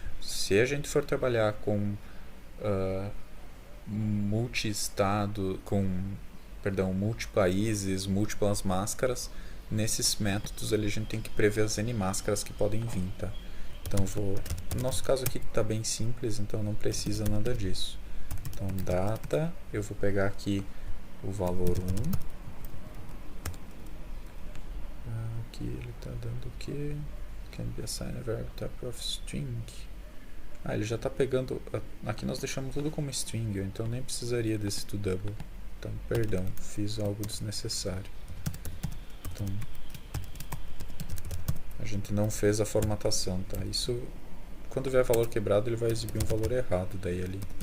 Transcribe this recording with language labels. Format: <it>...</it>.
<pt>Se a gente for trabalhar com multi-estado, multi-países, múltiplas máscaras, nesses métodos ali a gente tem que prever as N máscaras que podem vir, tá? Então no nosso caso aqui está bem simples, então não precisa nada disso. Então data, eu vou pegar aqui o valor 1. Aqui ele está dando o que?</pt> <en>Can be assigned a variable type of string.</en> <pt>Ele já está pegando, aqui nós deixamos tudo como string, então nem precisaria desse toDouble. Então, perdão, fiz algo desnecessário. Então, a gente não fez a formatação, tá? Isso, quando vier valor quebrado, ele vai exibir um valor errado daí ali.</pt>